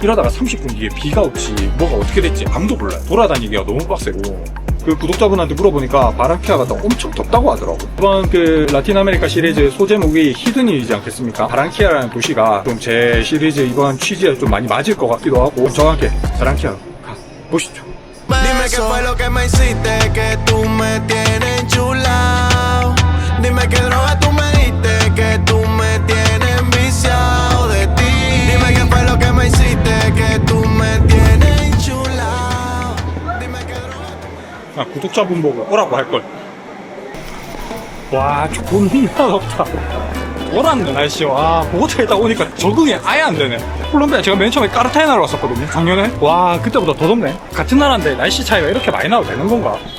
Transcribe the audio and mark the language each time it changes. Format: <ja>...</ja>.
<ko>이러다가 30분 뒤에 비가 올지 뭐가 어떻게 될지 아무도 몰라요. 돌아다니기가 너무 빡세고, 그 구독자분한테 물어보니까 바랑키아가 또 엄청 덥다고 하더라고. 이번 그 라틴 아메리카 시리즈 소제목이 히든이지 않겠습니까? 바랑키아라는 도시가 좀 제 시리즈 이번 취지에 좀 많이 맞을 것 같기도 하고, 저와 함께 바랑키아로 가 보시죠.</ko> <es>Dime qué fue lo que me hiciste, que tú me tienes enchulado. Dime qué droga tú me diste, que tú me tienes enviciado de ti. Dime qué fue lo que me hiciste, que tú me tienes enchulado. Dime qué droga.</es> <ko>구독자분 보고 오라고 할걸. 와, 존나 덥다. 돌았네, 날씨. 와, 보고타에 딱 오니까 적응이 아예 안 되네. 콜롬비아 제가 맨 처음에 까르타헤나로 왔었거든요, 작년에. 와, 그때보다 더 덥네. 같은 나라인데 날씨 차이가 이렇게 많이 나도 되는 건가?</ko>